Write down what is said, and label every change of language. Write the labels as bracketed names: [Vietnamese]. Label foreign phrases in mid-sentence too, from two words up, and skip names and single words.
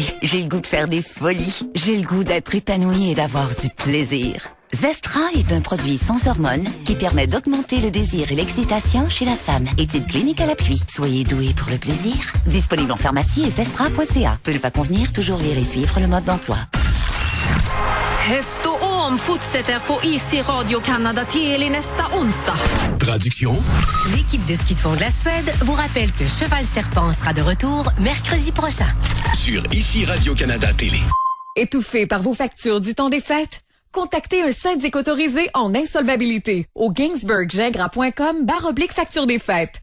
[French] J'ai le goût de faire des folies. J'ai le goût d'être épanouie et d'avoir du plaisir. Zestra est un produit sans hormones qui permet d'augmenter le désir et l'excitation chez la femme. Étude clinique à l'appui. Soyez doués pour le plaisir. Disponible en pharmacie et zestra.ca. Peut ne pas convenir, toujours lire et suivre le mode d'emploi. [Swedish] Häst och Om fortsätter på IC Radio Canada till nästa onsdag. [French] Traduction. L'équipe de ski de fond de la Suède vous rappelle que Cheval Serpent sera de retour mercredi prochain. Sur ICI Radio-Canada Télé. Étouffé par vos factures du temps des fêtes? Contactez un syndic autorisé en insolvabilité au ginsberggingras.com/facture des fêtes.